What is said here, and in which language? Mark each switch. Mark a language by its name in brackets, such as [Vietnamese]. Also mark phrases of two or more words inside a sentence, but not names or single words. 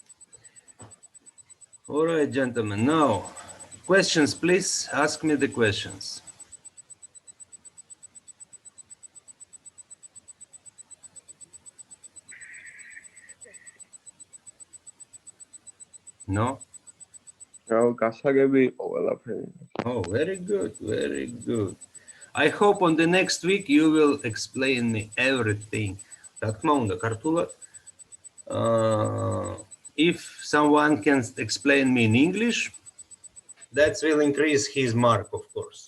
[English] All right, gentlemen. Now, questions, please. Ask me the questions. No? No, [Georgian] გასაგები იყო ყველაფერი. [English] Oh, very good, very good. I hope on the next week you will explain me everything. If someone can explain me in English, that will increase his mark, of course.